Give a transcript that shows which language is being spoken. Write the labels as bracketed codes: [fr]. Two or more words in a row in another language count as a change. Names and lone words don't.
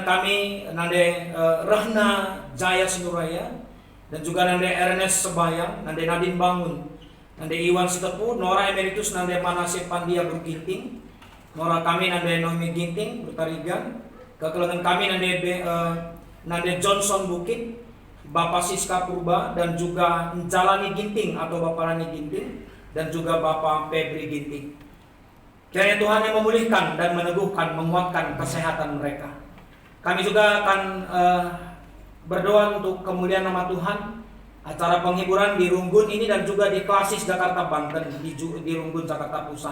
[id] kami Nande Rahna Jaya Sinuraya, dan juga Nande Ernest Sebayang, Nande Nadine Bangun, Nande Iwan Sitepu, Nora Emeritus Nande Manase Pandia Berginting, Nora kami Nande Nomi Ginting Bertarigan, kekelengan kami Nande Johnson Bukit, Bapak Siska Purba, dan juga Jalani Ginting atau Bapak Rani Ginting, dan juga Bapak Febri Ginting. Kiranya Tuhan yang memulihkan dan meneguhkan, menguatkan kesehatan mereka. Kami juga akan berdoa untuk kemuliaan nama Tuhan, acara penghiburan di Runggun ini dan juga di Klasis Jakarta Banten, di Runggun Jakarta Pusat.